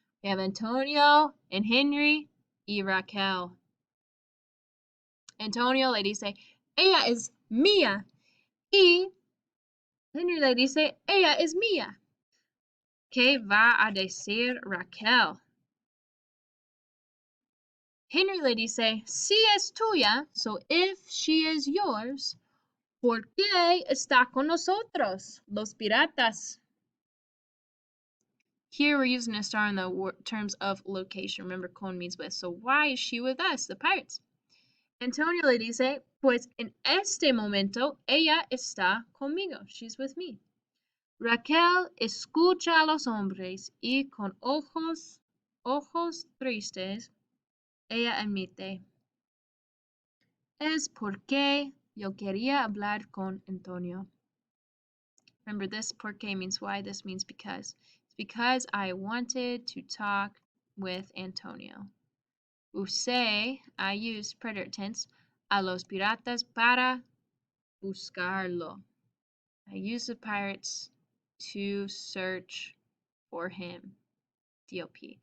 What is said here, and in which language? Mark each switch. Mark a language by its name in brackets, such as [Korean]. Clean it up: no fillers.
[English] We have Antonio and Henry [Spanish] y Raquel. Antonio le dice, ella es mía. Y Henry le dice, ella es mía. ¿Qué va a decir Raquel? Henry le dice, si es tuya, [English] so if she is yours, [Spanish] ¿por qué está con nosotros, los piratas? [English] Here we're using a star in the terms of location. Remember, con means with. So why is she with us, the pirates? [Spanish] Antonio le dice, pues en este momento ella está conmigo. [English] She's with me. [Spanish] Raquel escucha a los hombres y con ojos tristes, ella admite, es porque yo quería hablar con Antonio. [English] Remember, this porque means why, this means because. It's because I wanted to talk with Antonio. [Spanish] Usé, [English] I used preterite tense, [Spanish] a los piratas para buscarlo. [English] I used the pirates to search for him. DOP.